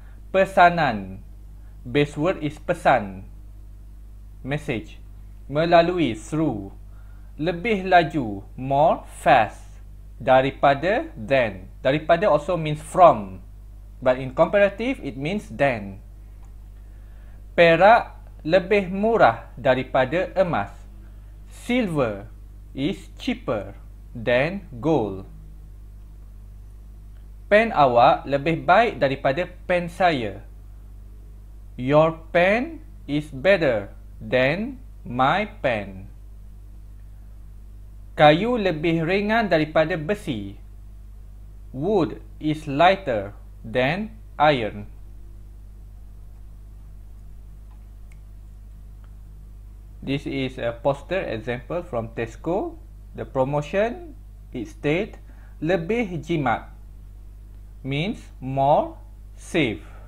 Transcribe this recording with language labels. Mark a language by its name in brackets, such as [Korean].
[English] Pesanan, base word is pesan, message. Melalui, through. Lebih laju, more fast. Daripada, than. Daripada also means from, but in comparative it means than. [Malay] Perak lebih murah daripada emas. [English] Silver is cheaper than gold. [Malay] Pen awak lebih baik daripada pen saya. [English] Your pen is better than my pen. [Malay] Kayu lebih ringan daripada besi. [English] Wood is lighter than iron. This is a poster example from Tesco. The promotion, it states lebih jimat means more safe.